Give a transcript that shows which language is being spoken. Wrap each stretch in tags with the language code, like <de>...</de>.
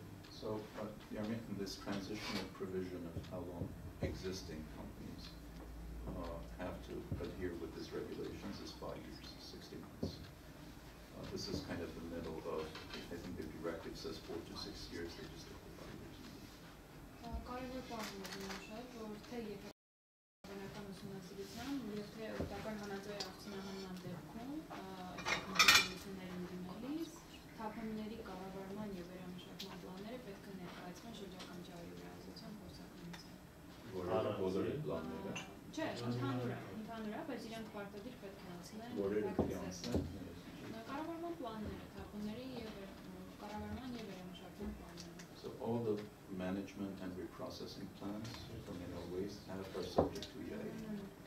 <en>So, yeah, I mean, this transitional provision of how long existing companies have to adhere with these regulations is 5 years, 60 months. This is kind of the middle of, I think the directive says 4 to 6 years, they just took the 5 years.</en> <hy>Կարևոր պահում է նշել, որ թե եվրոպական ուսումնասիրության եւ թե օգտակար հանածոյի արդյունահանման դեպքում այսինքն դեպքերի ընդդիմելիս թափոնների կառավարման եւ վերամշակման պլանները պետք է ներկայացվեն շրջակա միջավայրի վերահսկողության փորձակնության։ Բոլորի պլանները։ Չէ, ընդհանուր է, բայց իրանք պարտադիր պետք է անցնեն։ Որերը պետք է անցնեն։ Կառավարման պլանները, թափոնների եւ կառավարման եւ վերամշակման պլանները։</hy> <en>So all the management and reprocessing plans for mineral waste are subject to EIA.</en>